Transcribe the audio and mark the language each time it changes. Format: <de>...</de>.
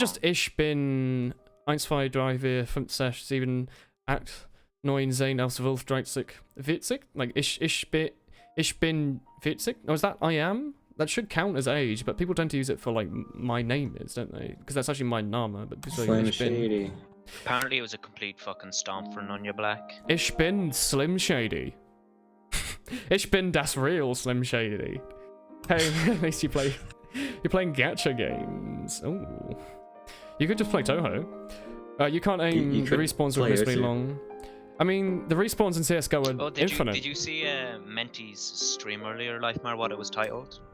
<en>just</en> <de>Ich bin</de> <en>1, 2, 3, 4, 5, 6, 7, 8, 9, 10, 11, 12, 13, 40? Like,</en> <de>ich bin 40?</de> <en>Or is that I am? That should count as age, but people tend to use it for, like, my name is, don't they? Because that's actually my Name, but people say Slim</en> <de>Ich bin...</de> <en>Shady. Apparently it was a complete fucking stomp for Nunya Black.</en> <de>Ich bin Slim Shady. Ich bin das</de> <en>real</en> <de>Slim Shady.</de> <en>Hey, at least you're playing gacha games. Oh, you could just play Toho. You can't aim. You the respawns are admittedly OC. long. I mean, the respawns in CS:GO are infinite. Did you see Menti's stream earlier, Lifemar, what it was titled?</en>